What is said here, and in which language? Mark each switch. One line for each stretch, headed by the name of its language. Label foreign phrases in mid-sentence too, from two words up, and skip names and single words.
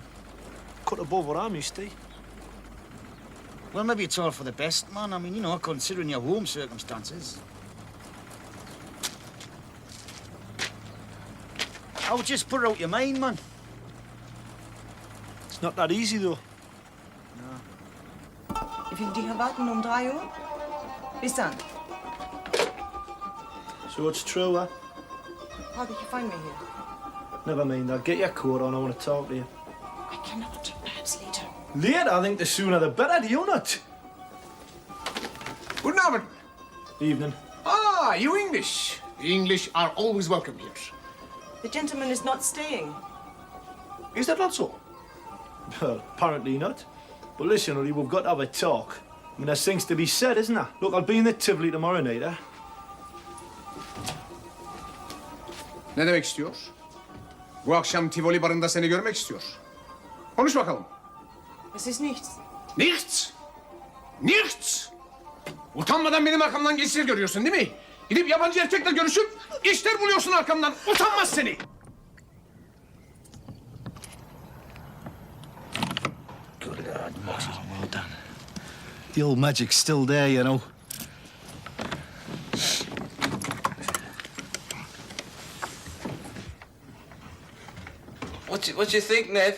English: Cut above what I'm used to. Well, maybe it's all for the best, man. I mean, you know, considering your home circumstances. I would just put out your mind, man. It's not that easy, though.
German: Ich will dich erwarten 3 Uhr. Bis dann.
English: So it's true, huh? How did you find me here? Never mind, I'll get your coat on. I want to talk to you. I cannot. Perhaps later. Later? I think the sooner the better, do you not?
German: Guten Abend.
English: Evening. Ah, you English. The English are always welcome here. The gentleman is not staying. Is that not so? Well, apparently not. But listen, Ollie, we've got to have a talk. I mean, there's things to be said, isn't there? Look, I'll be in the Tivoli tomorrow night, eh?
Turkish: Ne demek istiyor? Bu akşam Tivoli barında seni görmek istiyor. Konuş bakalım.
German: Es ist nichts. Nichts! Nichts!
Turkish: Utanmadan benim arkamdan geçişler görüyorsun değil mi? Gidip yabancı erkekle görüşüp işler buluyorsun arkamdan. Utanmaz seni!
English: Good God, Moxie, well done. The old magic's still there, you know. What do you think, Nev?